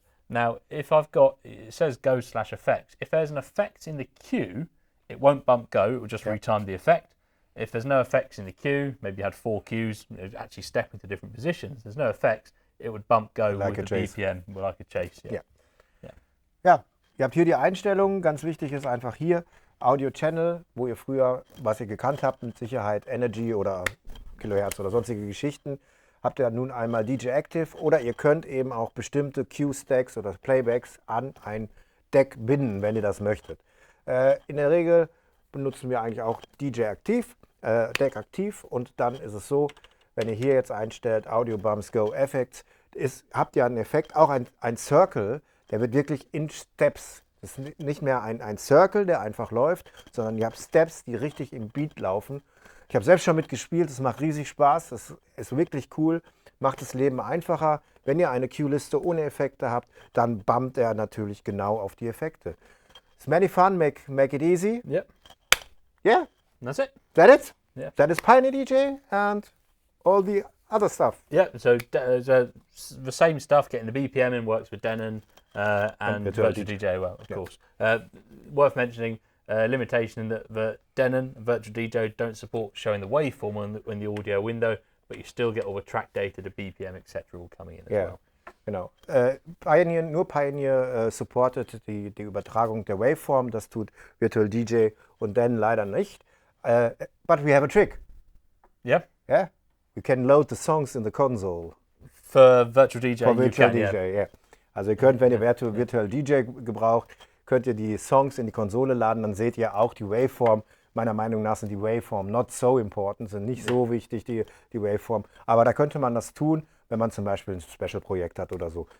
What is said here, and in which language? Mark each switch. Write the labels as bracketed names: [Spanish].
[English] Now, if I've got, it says go /effects. If there's an effect in the queue, it won't bump go, it will just retime the effect. If there's no effects in the queue, maybe you had 4 cues, actually step into different positions, there's no effects, it would bump go like with the BPM, like a chase. [German] Ja, ihr habt hier die Einstellungen. Ganz wichtig ist einfach hier Audio Channel, wo ihr früher, was ihr gekannt habt, mit Sicherheit Energy oder Kilohertz oder sonstige Geschichten, habt ihr nun einmal DJ Active, oder ihr könnt eben auch bestimmte Cue-Stacks oder Playbacks an ein Deck binden, wenn ihr das möchtet. In der Regel benutzen wir eigentlich auch DJ Aktiv, Deck Aktiv, und dann ist es so, wenn ihr hier jetzt einstellt Audio Bumps Go Effects, habt ihr einen Effekt, auch ein Circle. Der wird wirklich in Steps. Das ist nicht mehr ein Circle, der einfach läuft, sondern ihr habt Steps, die richtig im Beat laufen. Ich habe selbst schon mitgespielt, es macht riesig Spaß, das ist wirklich cool, macht das Leben einfacher. Wenn ihr eine Cue-Liste ohne Effekte habt, dann bumpt er natürlich genau auf die Effekte. [English] It's many fun, make it easy. Yep. Yeah. That's it. That it? Yeah. That is Pioneer DJ and all the other stuff. Yeah, so the same stuff, getting the BPM in works with Denon and Virtual DJ, well, of course. Worth mentioning, limitation that the Denon and Virtual DJ don't support showing the waveform in the audio window, but you still get all the track data, the BPM, etc. all coming in as well. [German] Genau. Pioneer supportet die Übertragung der Waveform, das tut Virtual DJ und Denon leider nicht. [English] But we have a trick. Yeah. Yeah. You can load the songs in the console. For Virtual DJ, For Virtual DJ, yeah. [German] Also ihr könnt, wenn ihr Virtual DJ gebraucht, könnt ihr die Songs in die Konsole laden, dann seht ihr auch die Waveform. Meiner Meinung nach sind die Waveform [English] not so important, [German] sind nicht so wichtig, die Waveform. Aber da könnte man das tun, wenn man zum Beispiel ein Special-Projekt hat oder so.